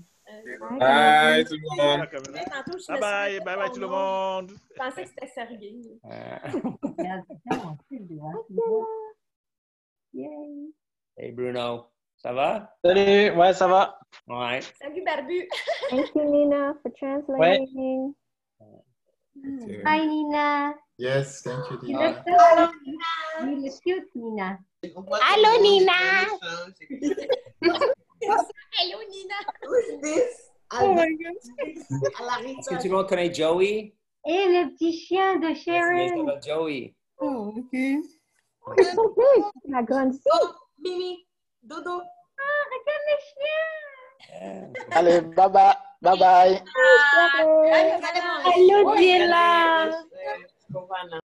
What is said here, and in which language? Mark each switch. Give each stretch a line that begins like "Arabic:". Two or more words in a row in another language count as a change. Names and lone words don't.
French: Bye tout le monde.
English: Bye bye
French: tout le monde. Je pensais que c'était sérieux. Hey Bruno, ça va? Salut, ouais, ça va. Ouais. Salut Barbu.
English: Thank you, Nina, for translating. Hi, Nina. Yes, thank you, You Nina. look cute, Nina. Hello, Nina. Hello, Nina. Who's this? Oh my God.
French: Est-ce que tout le monde connaît Joey? Et le petit chien de Sharon. C'est Joey.
English: Oh, OK.
French: La grande. Mimi, Dodo. Ah, regarde le chien. Allez,
English: bye bye. Bye bye. Hello, Dilla.